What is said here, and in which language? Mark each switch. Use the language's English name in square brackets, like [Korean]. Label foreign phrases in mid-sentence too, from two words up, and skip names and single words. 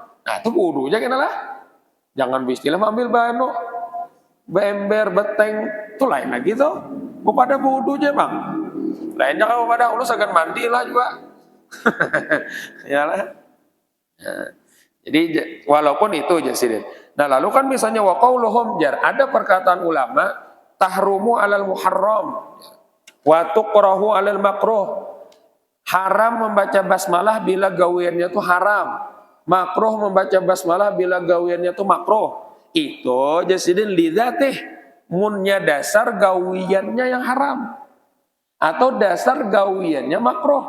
[Banjar] Nah itu wudu aja kena lah. Jangan istilah ambil banu, beember, beteng, itu lain lagi tuh. Pada wudu aja bang. Lainnya kalau pada ulun segan mandi lah juga. Yalah. Nah, jadi walaupun itu aja sih. Nah lalu kan misalnya [Arabic] وقولهم [Banjar] jar, ada perkataan ulama [Arabic] تحرم على المحرم وتكره على المكروه. [Banjar] Haram membaca basmalah bila gawiannya itu haram. Makruh membaca basmalah bila gawiannya itu makruh. Itu jasidin lidzatih munnya dasar gawiannya yang haram atau dasar gawiannya makruh.